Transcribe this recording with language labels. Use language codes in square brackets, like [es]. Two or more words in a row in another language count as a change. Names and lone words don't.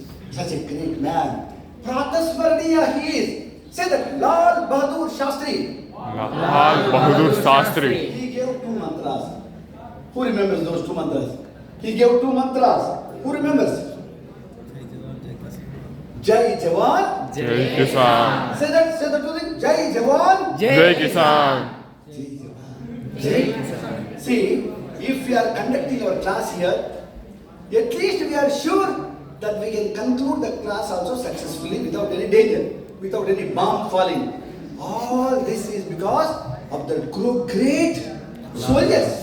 [en] Such a great man. Pratasmaraniya he is. Say that. Lal Bahadur Shastri. Lal Bahadur Shastri. He gave 2 mantras. Who remembers those 2 mantras? He gave 2 mantras. Who remembers? [hi] Jai Jawan. Jai Kisan. [en] Say that 2 things. [hi] Jai Jawan. Jai Kisan. Jai Jawan. [en] See, if we are conducting our class here, at least we are sure that we can conclude the class also successfully without any danger, without any bomb falling. All this is because of the great soldiers.